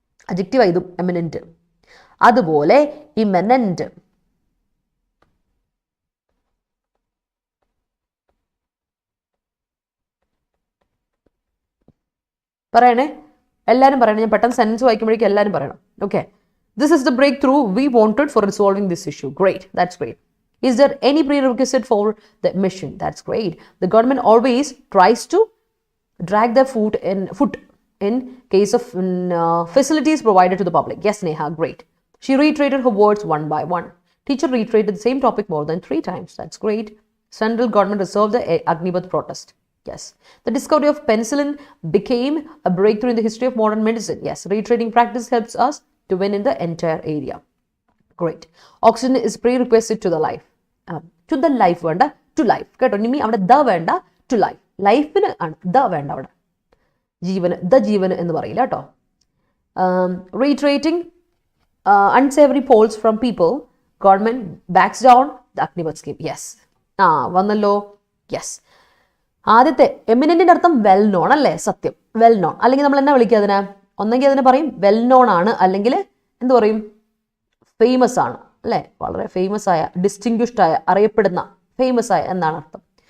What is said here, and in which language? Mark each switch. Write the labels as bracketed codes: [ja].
[ml] Adjective ഇതും eminent. അതുപോലെ ഇമനന്റ്. പറയണേ, എല്ലാവരും പറയണം. ഞാൻ പെട്ടെന്ന് സെൻറ്റൻസ് വായിക്കുമ്പോഴേക്കും എല്ലാവരും പറയണം. Okay. [en] This is the breakthrough we wanted for resolving this issue. Great. That's great. Is there any prerequisite for the mission? That's great. The government always tries to drag their foot in case of facilities provided to the public. Yes, Neha. Great. She reiterated her words one by one. Teacher reiterated the same topic more than 3 times. That's great. Central government resolved the Agnibath protest. Yes. The discovery of penicillin became a breakthrough in the history of modern medicine. Yes. Reiterating practice helps us to win in the entire area. Great. Oxygen is prerequisite to the life. To the life വേണ്ട, to life. [ml] കേട്ടോ, ഇനി അവിടെ the വേണ്ട, to life. ലൈഫിന് ആണ് the വേണ്ട അവിടെ. ജീവന്, ദ ജീവന് എന്ന് പറയില്ല കേട്ടോ. [en] Reiterating unsavory polls from people, government backs down the Agnibath scheme. Yes. വന്നല്ലോ. Yes. [ml] ആദ്യത്തെ എമിനന്റിന്റെ അർത്ഥം വെൽ നോൺ അല്ലേ? സത്യം. Well known. അല്ലെങ്കിൽ നമ്മൾ എന്നാ വിളിക്കുക അതിനെ? ഒന്നെങ്കിൽ അതിനെ പറയും വെൽ നോൺ ആണ്, അല്ലെങ്കിൽ എന്ത് പറയും? ഫേമസ് ആണ് അല്ലേ? വളരെ ഫേമസ് ആയ, ഡിസ്റ്റിങ്വിഷ്ഡ് ആയ, അറിയപ്പെടുന്ന, ഫേമസ് ആയ എന്നാണ് അർത്ഥം.